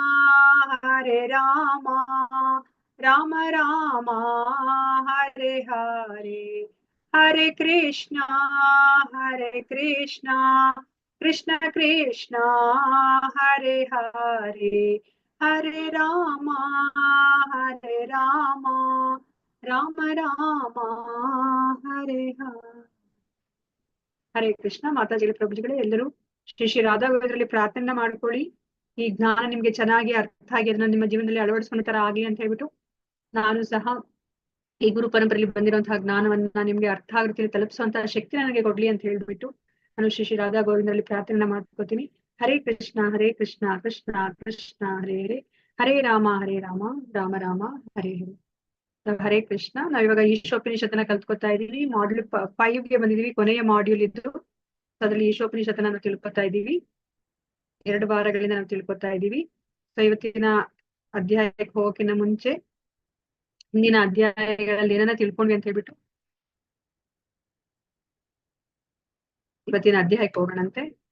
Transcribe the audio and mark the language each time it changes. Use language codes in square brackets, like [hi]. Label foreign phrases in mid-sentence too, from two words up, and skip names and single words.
[sa] राम राम हरे हरे हरे कृष्णा कृष्ण कृष्ण हरे हरे हरे राम राम राम हरे हरे। [kn] ಹರೇ ಕೃಷ್ಣ. ಮಾತಾಜಿಗಳ ಪ್ರಭುಜಿಗಳೇ, ಎಲ್ಲರೂ ಶ್ರೀ ಶ್ರೀ ರಾಧಾ ಗೋವಿಂದರಲ್ಲಿ ಪ್ರಾರ್ಥನೆ ಮಾಡ್ಕೊಳ್ಳಿ. ಈ ಜ್ಞಾನ ನಿಮ್ಗೆ ಚೆನ್ನಾಗಿ ಅರ್ಥ ಆಗಿ ಅದನ್ನ ನಿಮ್ಮ ಜೀವನದಲ್ಲಿ ಅಳವಡಿಸ್ಕೊಂಡ ತರ ಆಗ್ಲಿ ಅಂತ ಹೇಳ್ಬಿಟ್ಟು, ನಾನು ಸಹ ಈ ಗುರು ಪರಂಪರೆಯಲ್ಲಿ ಬಂದಿರುವಂತಹ ಜ್ಞಾನವನ್ನ ನಿಮ್ಗೆ ಅರ್ಥ ಆಗೋ ರೀತಿಯಲ್ಲಿ ತಲುಪಿಸುವಂತಹ ಶಕ್ತಿ ನನಗೆ ಕೊಡ್ಲಿ ಅಂತ ಹೇಳ್ಬಿಟ್ಟು ನಾನು ಶ್ರೀ ಶ್ರೀ ರಾಧಾ ಗೋವಿಂದರಲ್ಲಿ ಪ್ರಾರ್ಥನೆ ಮಾಡ್ಕೋತೀನಿ. [sa] ಹರೇ ಕೃಷ್ಣ ಕೃಷ್ಣ ಕೃಷ್ಣ ಹರೇ ಹರೇ ಹರೇ ರಾಮ ರಾಮ ರಾಮ ಹರೇ ಹರೇ. [kn] ಹರೇ ಕೃಷ್ಣ. ನಾವಿವಾಗ ಈಶೋಪನಿಷತ್ತನ್ನ ಕಲ್ತ್ಕೊತಾ ಇದೀವಿ. ಮಾಡ್ಯೂಲ್ 5ಗೆ ಬಂದಿದೀವಿ. ಕೊನೆಯ ಮಾಡ್ಯೂಲ್ ಇದ್ದು ಅದ್ರಲ್ಲಿ ಈಶೋಪನಿಷತ್ತನ್ನ ನಾವು ತಿಳ್ಕೊತಾ ಇದೀವಿ. 2 ವಾರಗಳಿಂದ ನಾವು ತಿಳ್ಕೊತಾ ಇದೀವಿ. ಸೊ ಇವತ್ತಿನ ಅಧ್ಯಾಯಕ್ಕೆ ಹೋಗೋಕ್ಕಿಂತ ಮುಂಚೆ ಹಿಂದಿನ ಅಧ್ಯಾಯಗಳಲ್ಲಿ ಏನನ್ನ ತಿಳ್ಕೊಂಡ್ವಿ ಅಂತ ಹೇಳ್ಬಿಟ್ಟು ಇವತ್ತಿನ ಅಧ್ಯಾಯಕ್ಕೆ ಹೋಗೋಣಂತೆ.